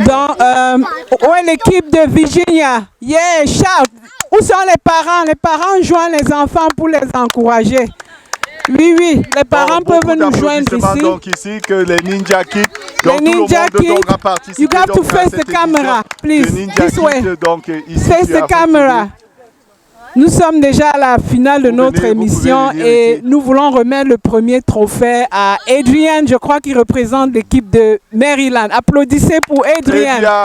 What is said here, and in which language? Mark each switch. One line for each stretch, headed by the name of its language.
French: Ouais, l'équipe de Virginia.
English: Yeah, shout.
French: Où sont les parents? Les parents joignent les enfants pour les encourager. Oui, les parents peuvent nous joindre ici. Donc ici que les Ninja Kids, donc les Ninja tout le monde devra participer.
English: You got to face the camera, please. This way.
French: Donc, ici,
English: face the camera.
French: Nous sommes déjà à la finale de notre émission et nous voulons remettre le premier trophée à Adrian, je crois qu'il représente l'équipe de Maryland. Applaudissez pour Adrian.